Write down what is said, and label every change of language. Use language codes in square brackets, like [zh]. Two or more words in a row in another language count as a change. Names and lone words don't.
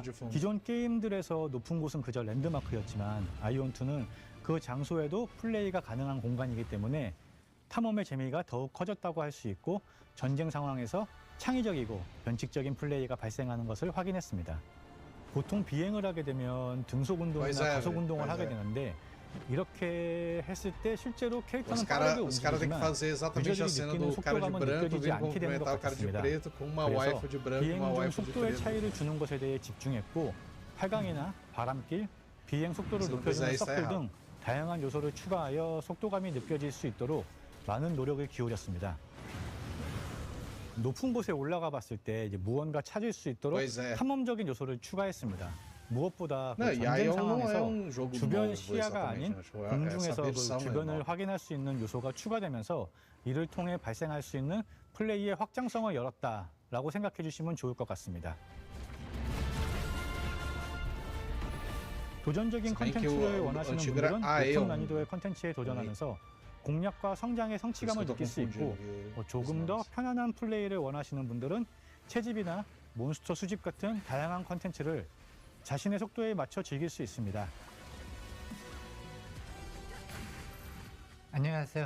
[ko] 기존 게임들에서 높은 곳은 그저 랜드마크였지만 아이언2는 그 장소에도 플레이가 가능한 공간이기 때문에 탐험의 재미가 더욱 커졌다고 할 수 있고 전쟁 상황에서 창의적이고 변칙적인 플레이가 발생하는 것을 확인했습니다. 보통 비행을 하게 되면 등속 운동이나 가속 운동을 하게 되는데 이렇게 했을 때 실제로 캐릭터는 [pt] Os [ko] 빠르게 [pt] caras têm que [ko] 움직이지만 [pt] fazer exatamente a [ko] 유저들이 [pt] cena [ko] 느끼는 [pt] do cara de [ko] 속도감은 [pt] branco [ko] 느껴지지 [pt] vindo [ko] 않게 되는 것 [pt] cumprimentar o cara de [ko] 같습니다. [pt] preto com uma [ko] 그래서 [pt] waifu de branco e [ko] 비행 [pt] uma [ko] 중 [pt] waifu de [ko] 속도의 [pt] preto. [ko] 차이를 주는 것에 대해 집중했고 활강이나 바람길, 비행 속도를 [pt] Se não [ko] 높여주는 [pt] fizer isso, tá [ko] 서클 [pt] errado. [ko] 등 다양한 요소를 추가하여 속도감이 느껴질 수 있도록 많은 노력을 기울였습니다. 높은 곳에 올라가 봤을 때 이제 무언가 찾을 수 있도록 [pt] Pois é. [ko] 탐험적인 요소를 추가했습니다. 무엇보다 그 [pt] Não, e aí [ko] 전쟁 [pt] não é [ko] 상황에서 [pt] jogo [ko] 주변 [pt] novo, [ko] 시야가 아닌 [pt] exatamente. Acho, [ko] 공중에서 [pt] essa [ko] 그 [pt] versão é [ko] 주변을 [pt] nova. [ko] 확인할 수 있는 요소가 추가되면서 이를 통해 발생할 수 있는 플레이의 확장성을 열었다라고 생각해 주시면 좋을 것 같습니다. 도전적인 [pt] Se bem que [ko] 컨텐츠를 [pt] o [ko] 원하시는 [pt] antigo era [ko] 분들은 [pt] Aeon. [ko] 높은 난이도의 컨텐츠에 도전하면서 공략과 성장의 성취감을 그래서 느낄 수 있고 조금 더 편안한 플레이를 원하시는 분들은 채집이나 몬스터 수집 같은 다양한 컨텐츠를 자신의 속도에 맞춰 즐길 수 있습니다. 안녕하세요.